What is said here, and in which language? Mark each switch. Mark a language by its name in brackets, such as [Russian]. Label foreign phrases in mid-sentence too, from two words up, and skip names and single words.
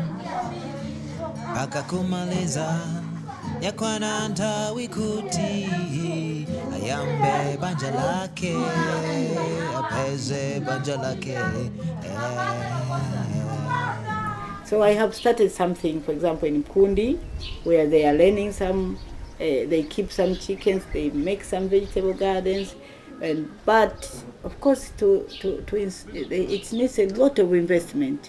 [Nyanja] paka kumaliza, yakwana ntawi kuti, ayambe banja lake, apeze banja lake. [English] So I have started something, for example, in Kundi, where they are learning some. They keep some chickens, they make some vegetable gardens, but of course it needs a lot of investment.